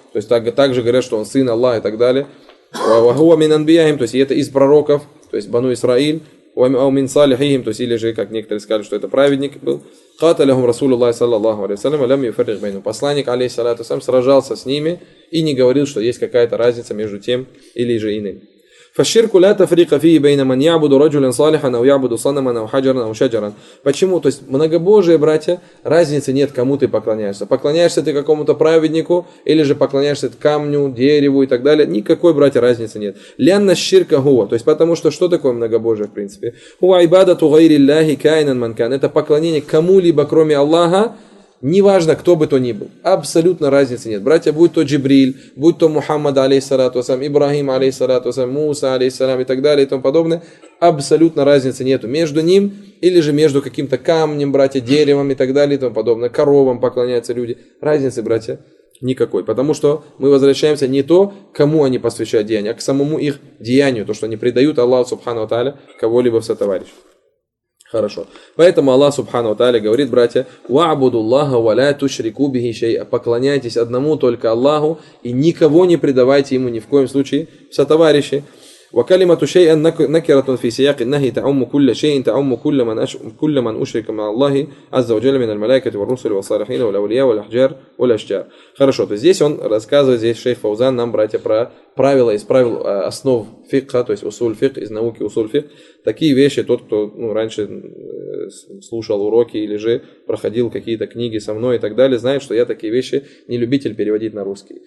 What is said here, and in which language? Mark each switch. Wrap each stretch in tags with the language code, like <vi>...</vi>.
<ru>То есть также говорят, что он сын Аллаха и так далее.</ru> <ar>وَهُوَ مِنْ أَنْبِيَاهِمْ,</ar> <ru>то есть это из пророков, то есть Бану Исраиль,</ru> <ar>وَمِنْ صَالِحِهِمْ,</ar> <ru>то есть или же, как некоторые сказали, что это праведник был.</ru> <ar>قَاتَلَهُمْ رَسُولُ اللَّهِ صَلَّى اللَّهُ عَلَيْهِ وَسَلَّمَ لَمْ يُفَرِّقْ بَيْنَهُمْ,</ar> <ru>посланник алейхиссалату вассалям сражался с ними и не говорил, что есть какая-то разница между тем или же иным.</ru> <ar>فَالشِّرْكُ لَا تَفْرِيقَ فِيهِ بَيْنَ مَنْ يَعْبُدُ رَجُلًا صَالِحًا أَوْ يَعْبُدُ صَنَمًا أَوْ حَجَرًا أَوْ شَجَرًا.</ar> <ru>Почему? То есть многобожие, братья, разницы нет, кому ты поклоняешься. Поклоняешься ты какому-то праведнику или же поклоняешься камню, дереву и так далее. Никакой, братья, разницы нет.</ru> <ar>لِأَنَّ الشِّرْكَ هُوَ,</ar> <ru>то есть потому что такое многобожие в принципе?</ru> <ar>هُوَ عِبَادَةُ غَيْرِ اللَّهِ كَائِنًا مَنْ كَانَ,</ar> <ru>это поклонение кому-либо кроме Аллаха. Неважно, кто бы то ни был, абсолютно разницы нет. Братья, будь то Джибриль, будь то Мухаммад, алейхиссалату вассалям, Ибрахим, алейхиссалату вассалям, Муса, алейхиссалам и так далее и тому подобное, абсолютно разницы нету между ним или же между каким-то камнем, братья, деревом и так далее и тому подобное, коровам поклоняются люди. Разницы, братья, никакой, потому что мы возвращаемся не то, кому они посвящают деяния, а к самому их деянию, то, что они предают Аллаху субхану ва тааля кого-либо в сотоварищ. Хорошо. Поэтому Аллах Субхану ва тааля говорит, братья,</ru> <ar>«Ва'буду Аллаха ва ля тушрику бихи шайа»,</ar> <ru>поклоняйтесь одному только Аллаху и никого не предавайте ему ни в коем случае в сотоварищи.</ru> <ar>وكلمة شيء نكرة في سياق النهي تعم كل شيء تعم كل من كل من أشرك مع الله عز وجل من الملائكة والرسل والصالحين والأولياء والأحجار والأشجار.</ar> <ru>Хорошо, то здесь он рассказывает, здесь шейх Фаузан нам, братья, про правила из правил основ фикха, то есть усуль фикх, из науки усуль фикх. Такие вещи, тот, кто ну, раньше слушал уроки или же проходил какие-то книги со мной и так далее, знает, что я такие вещи не любитель переводить на русский.</ru>